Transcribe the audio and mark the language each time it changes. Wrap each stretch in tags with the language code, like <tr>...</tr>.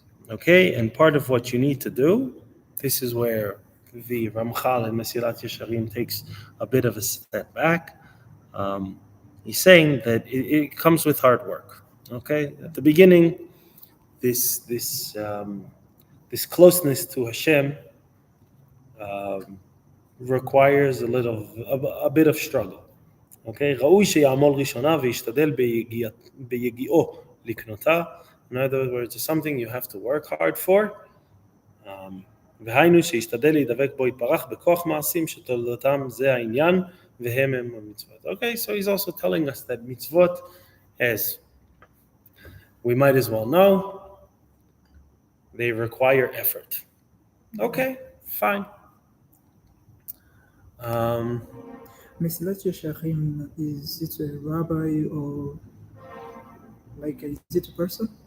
<en>Okay, and part of what you need to do, this is where the Ramchal and Mesilat Yesharim takes a bit of a step back. He's saying that it comes with hard work. Okay, at the beginning, this closeness to Hashem requires a bit of struggle.</en> <he>Okay, ראוי שיעמול ראשונה וישתדל ביגיעו לקנותה.</he> <en>In other words, it's something you have to work hard for.</en> <he>והיינו שישתדל להידבק בו יתברך בכוח מעשים שתולדותם זה העניין והם הם המצוות.</he> <en>Okay, so he's also telling us that mitzvot, as we might as well know, they require effort. Okay, fine. Mesilat Yesharim, is it a rabbi or is it a person?</en>